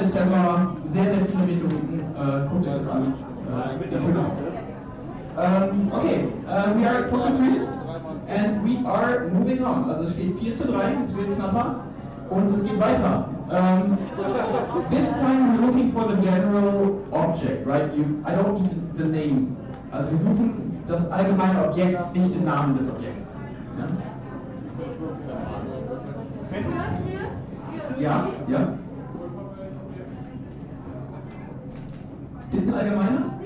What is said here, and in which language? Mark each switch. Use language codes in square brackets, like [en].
[de] Dezember, sehr, sehr viele Meteoriten. Guckt euch das an. Sieht schön aus. [en] Okay, we are at 43 and we are moving on. [de] Also es steht 4:3, es wird knapper und es geht weiter. [en] This time we're looking for the general object, right? I don't need the name. [de] Also wir suchen das allgemeine Objekt, nicht den Namen des Objekts. Ja? Ja? Bisschen allgemeiner?